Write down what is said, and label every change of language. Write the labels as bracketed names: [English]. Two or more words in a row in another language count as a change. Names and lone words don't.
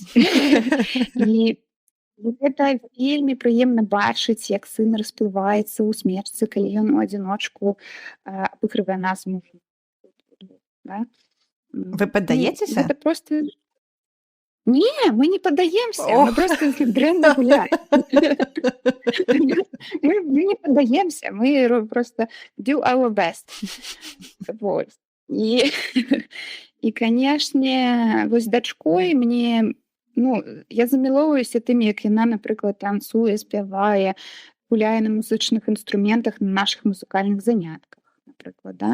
[Belarusian] І гэта вельмі прыемна бачыць, як сын расплываецца ў смерці, калі ён у адзіночку абыгрывае нас мужам. Да? Вы паддаецеся? Гэта просто... Не, мы не паддаемся, мы просто дрэнна гуляем. Мы не паддаемся, мы просто [English] do our best. [Belarusian] Вот. І, канешне, вось дачкой мне, я замілоўваюся тым, як яна, напрыклад, танцуе, спявае, гуляе на музычных інструментах на нашых музыкальных занятках, напрыклад, да?